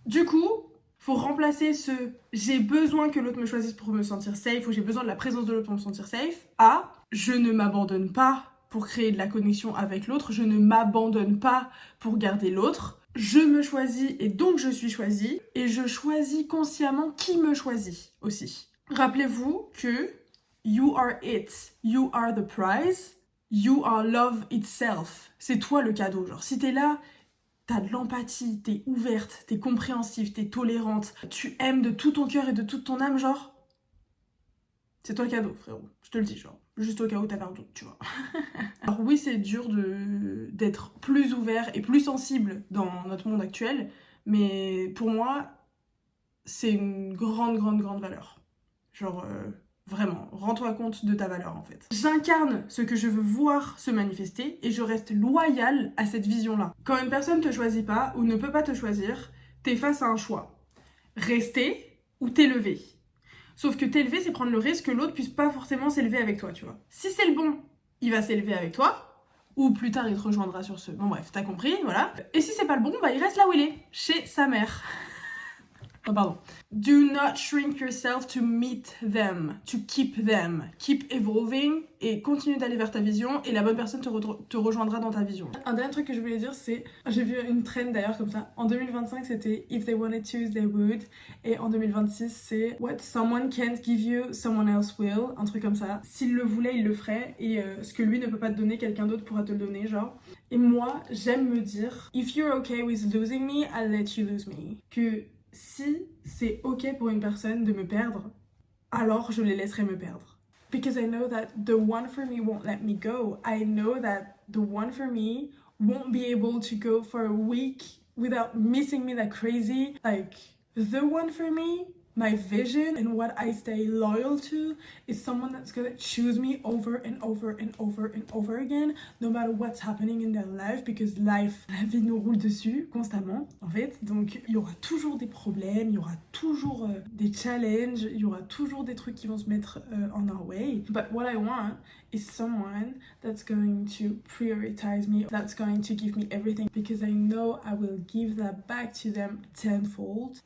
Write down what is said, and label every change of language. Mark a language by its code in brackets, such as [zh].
[fr] Du coup, faut remplacer ce j'ai besoin que l'autre me choisisse pour me sentir safe, ou j'ai besoin de la présence de l'autre pour me sentir safe, à je ne m'abandonne pas pour créer de la connexion avec l'autre, je ne m'abandonne pas pour garder l'autre, je me choisis et donc je suis choisie, et je choisis consciemment qui me choisit aussi. Rappelez-vous que [en] you are it, you are the prize, you are love itself. [fr] C'est toi le cadeau, genre si t'es là, t'as de l'empathie, t'es ouverte, t'es compréhensive, t'es tolérante, tu aimes de tout ton cœur et de toute ton âme, genre, c'est toi le cadeau, frérot, je te le dis, genre. Juste au cas où t'avais un doute, tu vois. Alors oui, c'est dur d'être plus ouvert et plus sensible dans notre monde actuel, mais pour moi, c'est une grande, grande, grande valeur. Genre, vraiment, rends-toi compte de ta valeur, en fait. J'incarne ce que je veux voir se manifester et je reste loyale à cette vision-là. Quand une personne te choisit pas ou ne peut pas te choisir, t'es face à un choix. Rester ou t'élever. Sauf que t'élever, c'est prendre le risque que l'autre puisse pas forcément s'élever avec toi, tu vois. Si c'est le bon, il va s'élever avec toi, ou plus tard il te rejoindra sur ce. Bon bref, t'as compris, voilà. Et si c'est pas le bon, bah il reste là où il est, chez sa mère. Oh, pardon. [en] Do not shrink yourself to meet them, to keep them. Keep evolving [fr] et continue d'aller vers ta vision et la bonne personne te rejoindra dans ta vision. Un dernier truc que je voulais dire, c'est, j'ai vu une trend d'ailleurs comme ça, en 2025 c'était [en] If they wanted to, they would, [fr] et en 2026 c'est [en] What someone can't give you, someone else will, [fr] un truc comme ça. S'il le voulait, il le ferait, et ce que lui ne peut pas te donner, quelqu'un d'autre pourra te le donner, genre. Et moi, j'aime me dire [en] If you're okay with losing me, I'll let you lose me. [fr] Que si c'est ok pour une personne de me perdre, alors je les laisserai me perdre. [en] Because I know that the one for me won't let me go. I know that the one for me won't be able to go for a week without missing me that crazy. Like, the one for me, my vision and what I stay loyal to is someone that's gonna choose me over and over and over and over again, no matter what's happening in their life, because life, [fr] la vie nous roule dessus constamment, en fait. Donc, il y aura toujours des problèmes, il y aura toujours des challenges, il y aura toujours des trucs qui vont se mettre [en] on our way. But what I want is someone that's going to prioritize me, that's going to give me everything, because I know I will give that back to them tenfold.